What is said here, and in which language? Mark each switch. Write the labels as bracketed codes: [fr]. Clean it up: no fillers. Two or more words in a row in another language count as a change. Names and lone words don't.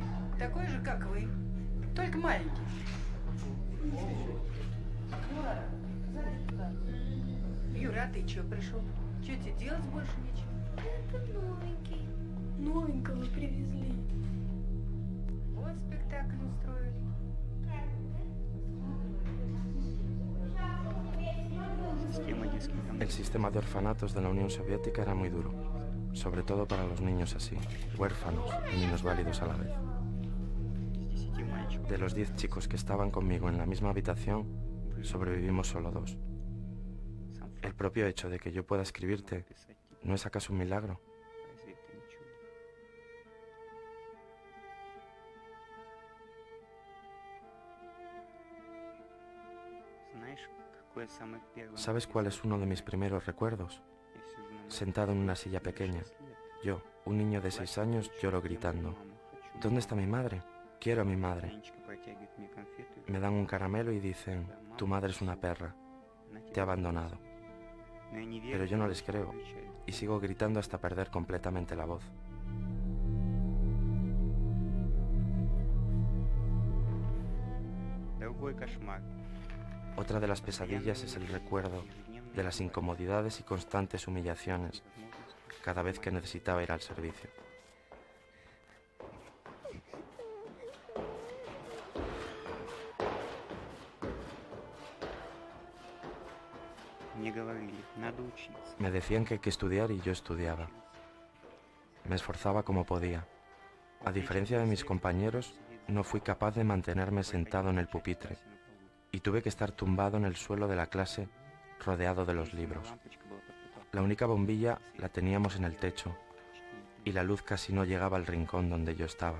[ru] Такой же, как вы. Только маленький. Юра, а ты чего пришел? Че тебе делать больше нечего? Это новенький. Новенького привезли. Вот спектакль устроили. Система детских домов. [es] El sistema de orfanatos de la Unión Soviética era muy duro, sobre todo para los niños así, huérfanos y minusválidos a la vez. [ru] Из 10 мальчиков. [es] De los 10 chicos que estaban conmigo en la misma habitación, sobrevivimos solo 2. [ru] Сам [es] El [ru] факт [es] propio hecho de que yo pueda escribirte, [ru] писать тебе. [es] ¿no es acaso un milagro? [ru] Разве это не чудо? Знаешь, какое самое первое... [es] ¿Sabes cuál es uno de mis primeros recuerdos? [ru] Я сижу на [es] Sentado en una silla pequeña, yo, un niño de 6 años, lloro gritando. ¿Dónde está mi madre? Quiero a mi madre. [ru] Нянечка протягивает мне конфету и [es] Me dan un caramelo y dicen, tu madre es una perra, [ru] она [es] te ha [ru] тебя [es] abandonado. [ru] бросила. Но я не верю, [es] Pero yo no [ru] что [es] les creo [ru] включаю. [es] y sigo gritando hasta perder completamente la voz. [ru] Другой кошмар. [es] Otra de las pesadillas es el recuerdo de las incomodidades y constantes humillaciones cada vez que necesitaba ir al servicio. [ru] Мне говорили, надо учиться. [es] Me decían que hay que estudiar y yo estudiaba. Me esforzaba como podía. A diferencia de mis compañeros, no fui capaz de mantenerme sentado en el pupitre. y tuve que estar tumbado en el suelo de la clase rodeado de los libros. La única bombilla la teníamos en el techo y la luz casi no llegaba al rincón donde yo estaba.